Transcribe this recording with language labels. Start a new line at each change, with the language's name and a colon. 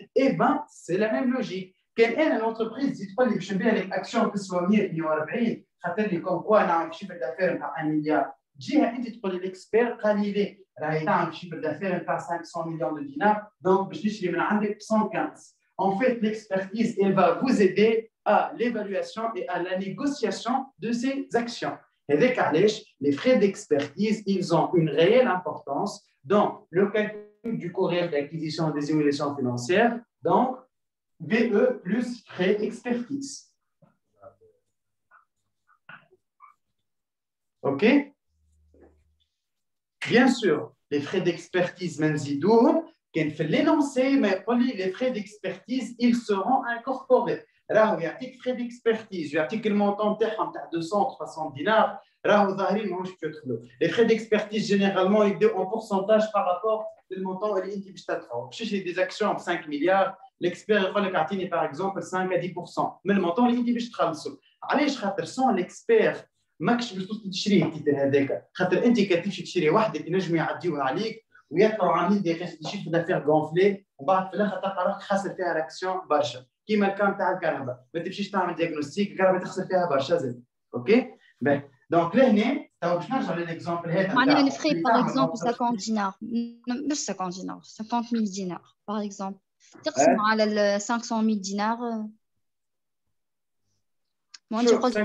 Arabic: اي بان سي لا ميم لوجيك. كان انا لونتربريز تجي تقول لي باش نبيع لك اكسيون تسوى 140 خاطر لي كوم كوا نعمل شيفر دافير نتاع 1 مليار، تجيها انت تقول لي الاكسبير قال لي ليه راهي تعمل شيفر دافير نتاع 500 مليون دو دينار، دونك باش نشري من عندك 115.
French: En fait, l'expertise, elle va vous aider à l'évaluation et à la négociation de ces actions. Et avec Alech, les frais d'expertise, ils ont une réelle importance dans le calcul du coût réel d'acquisition des évaluations financières, donc VE plus frais expertise. OK? Bien sûr, les frais d'expertise,
Arabic: منزيدوهم كان في
French: l'énoncé
Arabic: ما يقول لي
French: les frais d'expertise ils seront incorporés.
Arabic: راهو يعطيك frais d'expertise ويعطيك المونطون تاعهم تاع 200 300 دينار راهو ظاهرين ماهوش يدخلوا.
French: Les frais d'expertise généralement
Arabic: يبداو
French: en pourcentage par rapport
Arabic: للمونطون اللي انت باش تدفعه. باش تشري
French: des actions
Arabic: ب 5 مليار l'expert يقول لك اعطيني
French: par exemple 5 à 10%
Arabic: من المونطون اللي انت باش تخلصوا. علاش؟ خاطر سون l'expert ماكش باش تشريه التيتر هذاك، خاطر انت كتمشي تشري وحدك ينجموا يعديوها عليك ويطلعوا عاملين دي شيفر دافير غونفلي وبعد في الاخر تلقى روحك خاسر فيها الاكسيون برشا كيما الكام تاع الكهرباء، ما تمشيش تعمل دياغنوستيك الكهرباء تخسر فيها برشا زاد. اوكي باهي دونك لهنا تو باش نرجع للاكزومبل هذا معناها les frais par exemple 50 دينار مش 50 دينار 50,000 دينار par exemple تقسموا على ال 500,000 دينار
French: moi je crois que